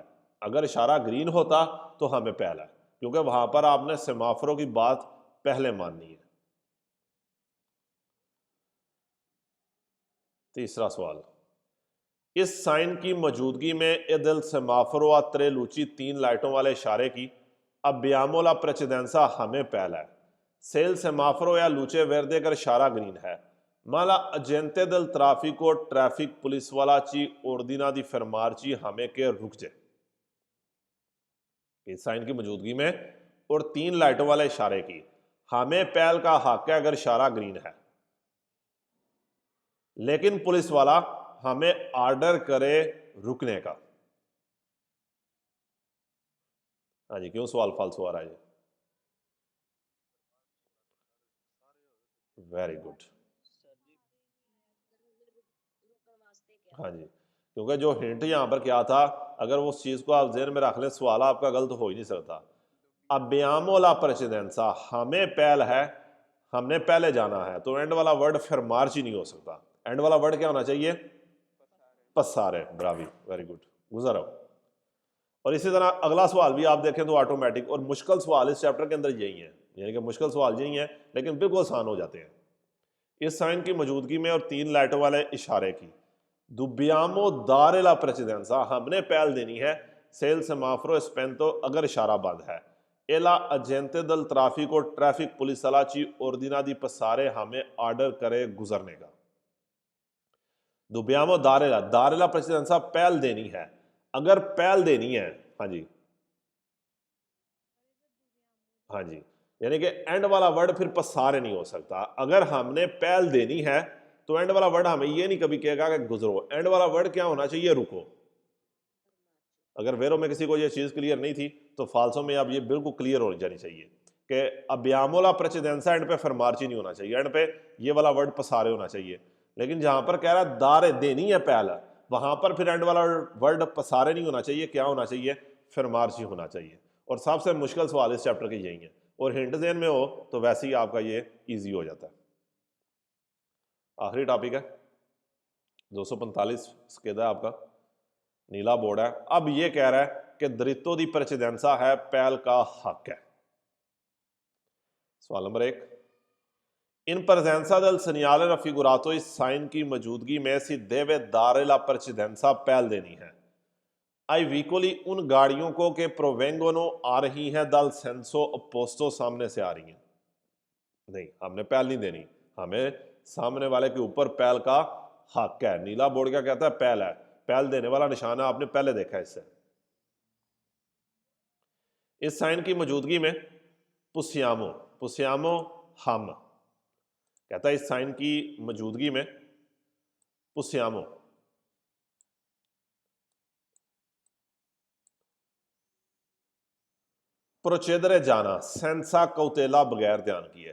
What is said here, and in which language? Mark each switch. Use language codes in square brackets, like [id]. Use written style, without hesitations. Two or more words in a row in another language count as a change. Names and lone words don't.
[hi] अगर इशारा ग्रीन होता तो हमें पहल है क्योंकि वहां पर आपने सेमाफरों की बात पहले माननी है। तीसरा सवाल, इस साइन की मौजूदगी में [it] e del semaforo a tre luci [hi] 3 लाइटों वाले इशारे की [it] abbiamo la precedenza [hi] हमें पहला है, [it] se il semaforo ha luce verde [hi] कर इशारा ग्रीन है, [it] ma l'agente del traffico [en] traffic police [hi] वाला [it] ci ordina di fermarci [hi] हमें के रुक जाए। इस साइन की मौजूदगी में और 3 लाइटों वाले इशारे की हमें पहल का हक है अगर इशारा ग्रीन है, लेकिन पुलिस वाला हमें ऑर्डर करे रुकने का। हाँ जी, क्यों सवाल फालतू आ रहा है? [en] very good. [hi] हाँ जी, क्योंकि जो हिंट यहां पर क्या था, अगर वो उस चीज को आप जेहन में रख लें, सवाल आपका गलत हो ही नहीं सकता। [it] abbiamo la precedenza [hi] हमें पहल है, हमने पहले जाना है, तो एंड वाला वर्ड फिर मार्च ही नहीं हो सकता। एंड वाला वर्ड क्या होना चाहिए? [it] passare. bravi, [en] very good, [hi] गुजर आओ। और इसी तरह अगला सवाल भी आप देखें तो ऑटोमेटिक और मुश्किल सवाल इस चैप्टर के अंदर यही है, यानी कि मुश्किल सवाल यही है लेकिन बिल्कुल आसान हो जाते हैं। इस साइन की मौजूदगी में और 3 लाइटों वाले इशारे की [it] dobbiamo dare la precedenza [hi] हमने पहल देनी है, [it] se il semaforo spento [hi] अगर इशारा बंद है, [it] e l'agente del traffico [en] traffic police [it] ci ordina di passare [hi] हमें ऑर्डर करे गुजरने का। [it] dobbiamo dare la precedenza [hi] पहल देनी है, अगर पहल देनी है, हाँ जी हाँ जी, यानी कि एंड वाला वर्ड फिर पसारे नहीं हो सकता। अगर हमने पहल देनी है तो एंड वाला वर्ड हमें ये नहीं कभी कहेगा कि गुजरो, एंड वाला वर्ड क्या होना चाहिए? रुको। अगर वेरो में किसी को ये चीज क्लियर नहीं थी तो फाल्सो में अब ये बिल्कुल क्लियर हो जानी चाहिए कि [it] abbiamo la precedenza [hi] एंड पे फरमार्ची नहीं होना चाहिए, एंड पे ये वाला वर्ड पसारे होना चाहिए। लेकिन जहां पर कह रहा है दारे देनी है पहल, वहां पर फिर एंड वाला वर्ड पसारे नहीं होना चाहिए, क्या होना चाहिए? फरमार्ची होना चाहिए। और सबसे मुश्किल सवाल इस चैप्टर के यही है, और हिंट जेन में हो तो वैसे ही आपका ये ईजी हो जाता है। आखिरी टॉपिक है 245 स्केदा है आपका, नीला बोर्ड है। अब ये कह रहा है कि [it] diritto di precedenza [hi] है पहल का हक है। सवाल नंबर 1, [it] in presenza del segnale raffigurato [hi] इस साइन की मौजूदगी में [it] si deve dare la precedenza [hi] पहल देनी है। [it] ai veicoli [hi] उन गाड़ियों को के प्रोवेंगोनो आ रही हैं [it] dal senso opposto [hi] सामने से आ रही हैं। नहीं, हमने पहल नहीं देनी, हमें सामने वाले के ऊपर पहल का हक है। नीला बोर्ड क्या कहता है? पहल है, पहल देने वाला निशाना आपने पहले देखा है। इससे इस साइन की मौजूदगी में [it] possiamo possiamo [hi] हम कहता है, इस साइन की मौजूदगी में [it] possiamo procedere [hi] जाना [it] senza cautela [hi] बगैर ध्यान किए।